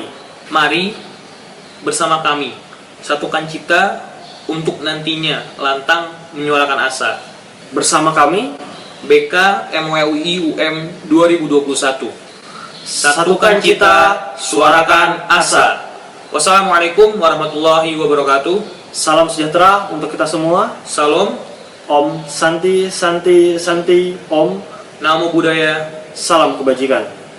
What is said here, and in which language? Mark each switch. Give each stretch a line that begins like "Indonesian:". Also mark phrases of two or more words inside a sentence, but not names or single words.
Indonesian: Mari bersama kami satukan cita untuk nantinya lantang menyuarakan asa. Bersama kami BK MWUI UM 2021. satukan cita, suarakan asa.
Arabic: والسلام عليكم ورحمة الله وبركاته.
Indonesian: Salam sejahtera untuk kita semua. Salam.
Sanskrit: ॐ शान्तिः शान्तिः शान्तिः ॐ.
Pali: Namo Buddhaya.
Indonesian: Salam kebajikan.